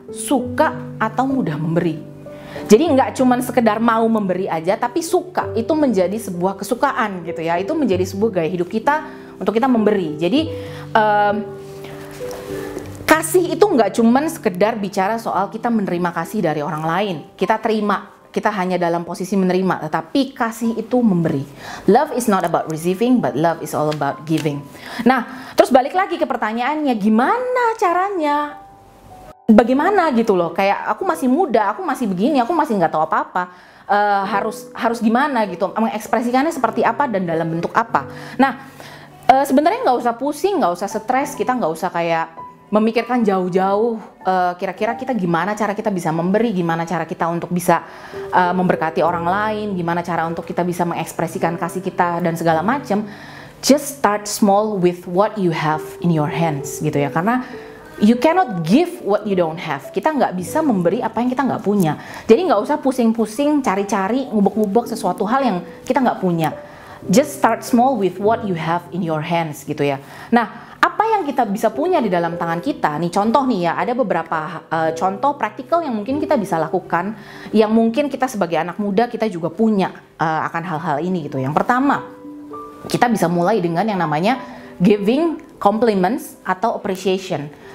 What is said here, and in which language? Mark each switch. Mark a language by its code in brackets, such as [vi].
[id] suka atau mudah memberi. Jadi nggak cuman sekedar mau memberi aja, tapi suka itu menjadi sebuah kesukaan gitu ya. Itu menjadi sebuah gaya hidup kita untuk kita memberi. Jadi kasih itu nggak cuman sekedar bicara soal kita menerima kasih dari orang lain. Kita terima, kita hanya dalam posisi menerima, tetapi kasih itu memberi. [en] Love is not about receiving, but love is all about giving. [id] Nah, terus balik lagi ke pertanyaannya, gimana caranya? Bagaimana gitu loh? Kayak aku masih muda, aku masih begini, aku masih nggak tahu apa-apa. Harus gimana gitu? Mengekspresikannya seperti apa dan dalam bentuk apa? Nah, sebenarnya nggak usah pusing, nggak usah stres, kita nggak usah kayak memikirkan jauh-jauh kira-kira kita gimana cara kita bisa memberi, gimana cara kita untuk bisa memberkati orang lain, gimana cara untuk kita bisa mengekspresikan kasih kita dan segala macam. [en] Just start small with what you have in your hands [id] gitu ya, karena [en] you cannot give what you don't have. [id] Kita nggak bisa memberi apa yang kita nggak punya. Jadi nggak usah pusing-pusing cari-cari ngubek-ngubek sesuatu hal yang kita nggak punya. [en] Just start small with what you have in your hands [id] gitu ya. Nah, apa yang kita bisa punya di dalam tangan kita, nih contoh nih ya, ada beberapa contoh praktikal yang mungkin kita bisa lakukan, yang mungkin kita sebagai anak muda kita juga punya akan hal-hal ini gitu. Yang pertama, kita bisa mulai dengan yang namanya giving compliments atau appreciation.